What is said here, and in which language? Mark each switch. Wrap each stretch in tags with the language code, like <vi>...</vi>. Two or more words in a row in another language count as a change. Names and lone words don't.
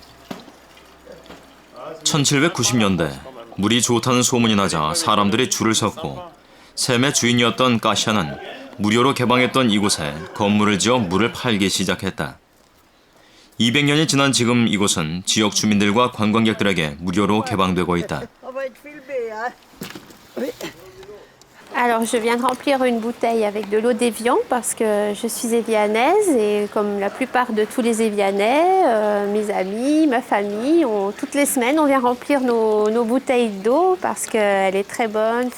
<ko>1790년대 물이 좋다는 소문이 나자 사람들이 줄을 섰고 샘의 주인이었던 까샤는 무료로 개방했던 이곳에 건물을 지어 물을 팔기 시작했다. 200년이 지난 지금 이곳은 지역 주민들과 관광객들에게 무료로 개방되고 있다.</ko> <fr>Alors, je viens de remplir une bouteille avec de l'eau d'Évian parce que je suis évianaise et comme la plupart de tous les Évianais, mes amis, ma famille, toutes les semaines, on vient remplir nos bouteilles d'eau parce qu'elle est très bonne, fraîche, excellente pour la santé.</fr>